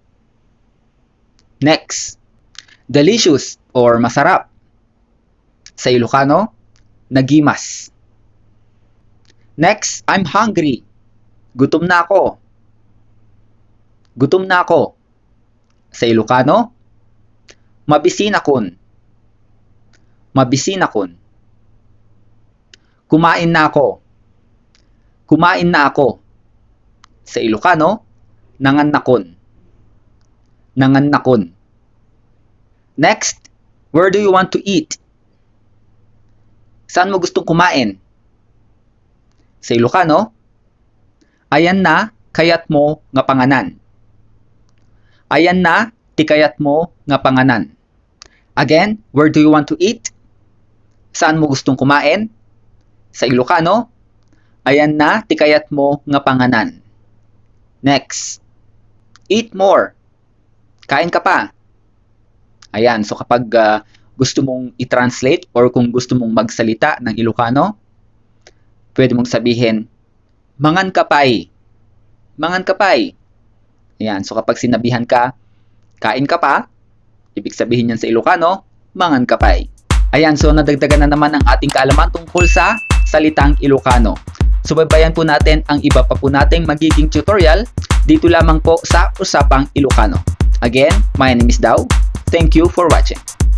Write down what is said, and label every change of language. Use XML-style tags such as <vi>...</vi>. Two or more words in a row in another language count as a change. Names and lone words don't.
<en>Next, delicious or masarap.</en> <tl>Sa Ilocano, nagimas.</tl> <en>Next, I'm hungry.</en> <tl>Gutom na ako. Gutom na ako. Sa Ilocano, mabisinakon. Mabisinakon. Kumain na ako. Kumain na ako. Sa Ilocano,</tl> <ilo>nangannakon. Nangannakon.</ilo> <en>Next, where do you want to eat?</en> <tl>Saan mo gustong kumain? Sa Ilocano,</tl> <ilo>ayan na, kayat mo nga panganan. Ayan na, tikayat mo nga panganan.</ilo> <en>Again, where do you want to eat?</en> <tl>Saan mo gustong kumain? Sa Ilocano,</tl> <ilo>ayan na, tikayat mo nga panganan.</ilo> <en>Next, eat more.</en> <tl>Kain ka pa. Ayan, so kapag gusto mong i-translate or kung gusto mong magsalita ng Ilocano, pwede mong sabihin,</tl> <ilo>mangan kapay. Mangan kapay.</ilo> <tl>Ayan, so kapag sinabihan ka, kain ka pa, ibig sabihin yan sa Ilocano,</tl> <ilo>mangan kapay.</ilo> <tl>Ayan, so nadagdagan na naman ang ating kaalaman tungkol sa salitang Ilocano. Subaybayan po natin ang iba pa po nating magiging tutorial dito lamang po sa Usapang Ilocano.</tl> <en>Again, my name is Dao. Thank you for watching.</en>